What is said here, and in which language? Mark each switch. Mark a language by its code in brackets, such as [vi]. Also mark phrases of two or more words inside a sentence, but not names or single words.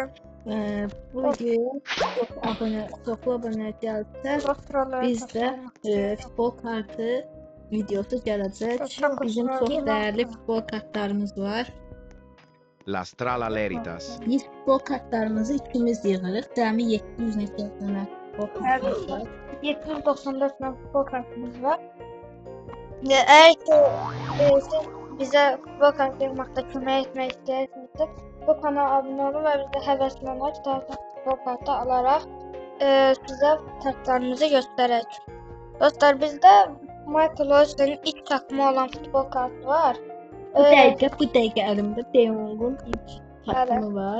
[az] Bu gün çoxlu abunə gəlsə, biz də futbol kartı videosu gələcək. Bizim çox dəyərli futbol kartlarımız var. La Strala Leritas. Biz futbol kartlarımızı ikimiz yığırıq. Cəmi 700 neçə dənə futbol kartımız var. [tr] 794 tane futbol kartımız var. Eğer ki siz bize futbol kartı yapmakta [az] kömək etmək istəyirsinizsə, bu kanala abunə olun və bizə həvəslənək, daha çox futbol kartı alaraq sizə kartlarımızı göstərək. Dostlar, bizdə Michael Owen'in [tr] ilk takımı olan [az] futbol kartı var. Bu dəqiqə əlimdə De Jong'un [tr] ilk takımı [az] var.